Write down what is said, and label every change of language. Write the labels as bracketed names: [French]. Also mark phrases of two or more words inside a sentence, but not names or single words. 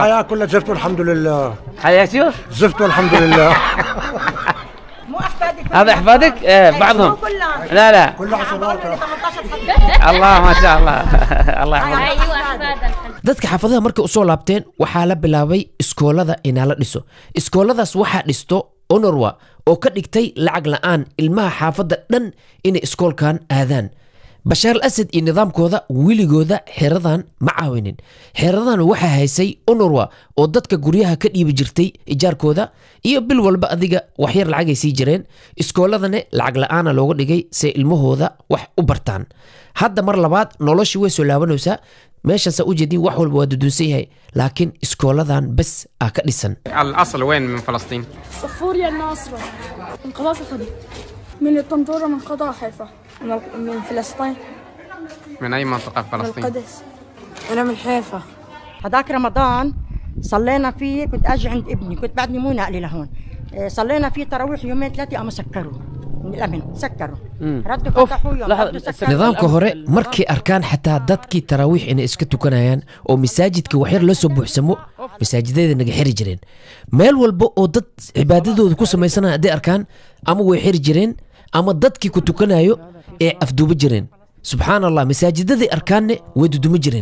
[Arabic] الحياة كلها زفت والحمد لله. حياة شوف زفت والحمد لله. مو أحفادك؟ هذا أحفادك؟ إيه بعضهم. لا لا كلها عصابات. الله ما شاء الله. الله يحفظك. ايوه احفاد [Somali] dadka xaafadaha markay u soo laabteen waxaa la bilaabay iskoolada inaa la dhiso. iskooladaas waxaa dhisto onorwa oo ka dhigtay lacag la'aan ilmaha xaafadda dhan inay iskoolkan aadaan. bashaar al asad iyo nidaamkooda weligooda xeradan ma caawinin. xeradan waxaa haysay UNRWA oo dadka guryaha ka dhiibi jirtay ijaarkooda iyo bil walba adiga waxyar lacagay sii jireen. iskooladana lacag la'aana looga dhigay si ilmahooda wax u bartaan. hadda mar labaad noloshii way soo laabanaysaa. meeshaas u jeedin wax walba waa duduunsan yahay laakiin iskooladan bas aa ka dhisan. [Arabic] الأصل وين من فلسطين؟ صفوريا الناصرة من قذافي خدي من الطنطورة من قطاع حيفا من فلسطين من أي منطقة في من فلسطين؟ القدس أنا من حيفا. هذاك رمضان صلينا فيه، كنت اجي عند ابني، كنت بعدني مو ناقله لهون. صلينا فيه تراويح يومين ثلاثه قاموا سكروا من الامن، سكروا ردوا فتحوا يوم ردوا سكروا. [Somali] nidaamka hore markay arkaan xataa dadkii taraawiix inay iska tukanayaan oo masaajidka waxyar la soo buuxsamo masaajidada naga xiri jireen. meel walba oo dad cibaadadooda ku samaysanaya hadday arkaan ama way xiri jireen ama dadkii ku tukanayo ee afduuba jireen. [Arabic] سبحان الله, [Somali] masaajidadii arkaanne way duduma jireen.